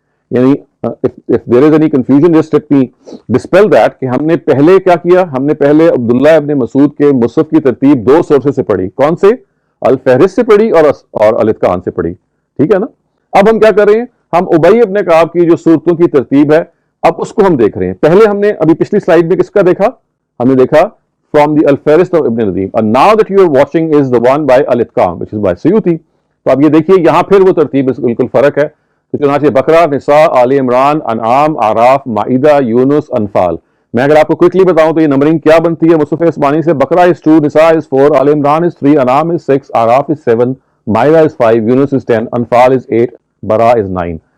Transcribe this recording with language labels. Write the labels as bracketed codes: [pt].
[ur] یعنی [en] if there is any confusion just let me dispel that [ur] کہ ہم نے پہلے کیا کیا، ہم نے پہلے عبداللہ ابن مسعود کے مصحف کی ترتیب دو سورسز سے پڑھی. کون سے؟ الفہرست سے پڑھی اور الاتقان سے پڑھی. ٹھیک ہے نا. اب ہم کیا کر رہے ہیں؟ ہم ابی ابن کعب کی جو صورتوں کی ترتیب ہے اب اس کو ہم دیکھ رہے ہیں. پہلے ہم نے ابھی پچھلی سلائیڈ میں کس کا دیکھا؟ ہم نے دیکھا [en] from the [ur] الفہرست of ابن Nadeem. [en] and now that you are watching is the one by Al Itqan which is by Suyuti. [ur] تو اب یہ دیکھیے یہاں پھر وہ ترتیب بالکل فرق ہے. تو چنانچہ بقرہ، نساء، آل عمران، انعام، اعراف، مائدہ، یونس، انفال. میں اگر آپ کو کوئکلی بتاؤں تو یہ نمبرنگ کیا بنتی ہے مصحف عثمانی سے؟ بقرہ is 2، نساء is 4، آل عمران is 3، انعام is 6، اعراف is 7، مائدہ is 5، Yunus is 10، Anfal is 8، برا is 9.